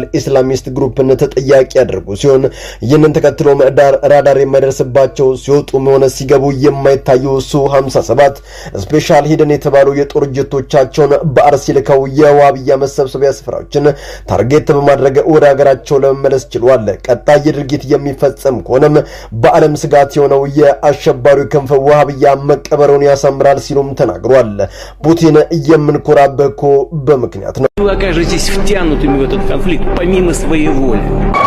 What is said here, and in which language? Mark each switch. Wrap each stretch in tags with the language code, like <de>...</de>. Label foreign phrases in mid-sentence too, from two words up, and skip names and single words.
<am>ኢስላሚስት ግሩፕን ተጠያቂ ያደርጉ ሲሆን ይህንን ተከትሎ ራዳር የማይደርስባቸው ሲወጡ ሆነ ሲገቡ የማይታዩ ሱ-57</am> <en>special hidden</en> <am>የተባሉ የጦር ጀቶቻቸውን በአርሲ ልከው የዋብያ መሰብሰቢያ ስፍራዎችን ታርጌት በማድረግ ወደ ሀገራቸው ለመመለስ ችሏል። ቀጣይ ድርጊት የሚፈጸም ከሆነም በዓለም ስጋት የሆነው የአሸባሪው ክንፍ ዋብያ መቀበሩን ያሳምራል ሲሉም ተናግሯል። ፑቲን የምንኮራበት እኮ በምክንያት ነው።</am> <ru>Вы окажетесь втянутыми в этот конфликт помимо своей воли.</ru>